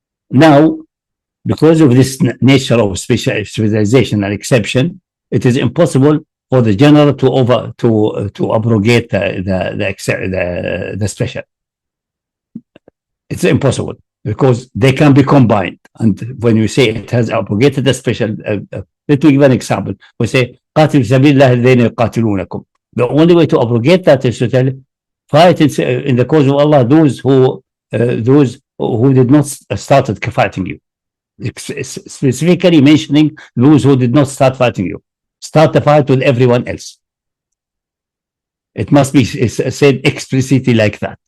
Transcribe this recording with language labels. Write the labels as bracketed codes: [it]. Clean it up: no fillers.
[en] Now, because of this nature of specialization and exception, it is impossible for the general to abrogate the special. It's impossible because they can be combined. And when you say it has abrogated the special, let me give an example. We say, [ar] قاتل سبيل الله الذين يقاتلونكم. [en] The only way to abrogate that is to tell, fight in the cause of Allah those who did not start fighting you. Specifically mentioning those who did not start fighting you. Start the fight with everyone else. It must be said explicitly like that.